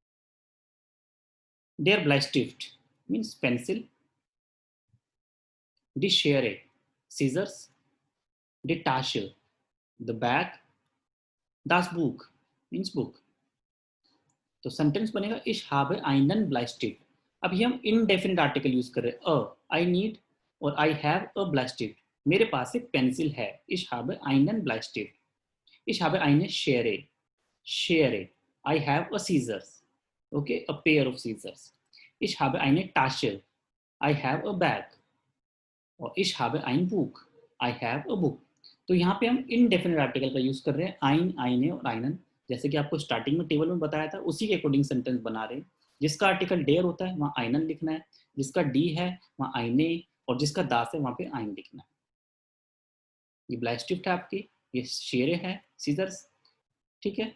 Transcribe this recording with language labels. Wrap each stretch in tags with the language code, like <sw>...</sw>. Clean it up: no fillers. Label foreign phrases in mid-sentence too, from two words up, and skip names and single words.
<de>der Bleistift</de> <en>means pencil,</en> <de>die Schere, सीजर्स, die Tasche,</de> <en>the bag,</en> <de>das Buch</de> <en>means book.</en> <hi>तो सेंटेंस बनेगा</hi> <de>ich habe einen Bleistift.</de> <hi>अभी हम</hi> <en>indefinite article use</en> <hi>कर रहे हैं,</hi> <en>I need</en> <hi>और</hi> <en>I have a</en> <hi>ब्लाइस्टिफ्ट, मेरे पास एक पेंसिल है।</hi> <de>ich habe einen Bleistift, ich habe eine Schere, Schere,</de> <en>I have a scissors, okay, a pair of scissors।</en> <de>ich habe eine Tasche,</de> <en>I have a bag।</en> <de>और ich habe ein Buch,</de> <en>I have a book।</en> <hi>तो यहाँ पे हम</hi> <en>indefinite article</en> <hi>का यूज कर रहे हैं,</hi> <de>ein, eine</de> <hi>और आइनन। जैसे कि आपको स्टार्टिंग में टेबल में बताया था, उसी के अकॉर्डिंग सेंटेंस बना रहे हैं। जिसका आर्टिकल डेयर होता है वहाँ आइनन लिखना है, जिसका डी है वहाँ आइने, और जिसका दास है वहाँ पे आइन लिखना है। ये ब्लाइस्टिफ्ट है आपकी, ये शेरे है, सीजर्स, ठीक है।</hi>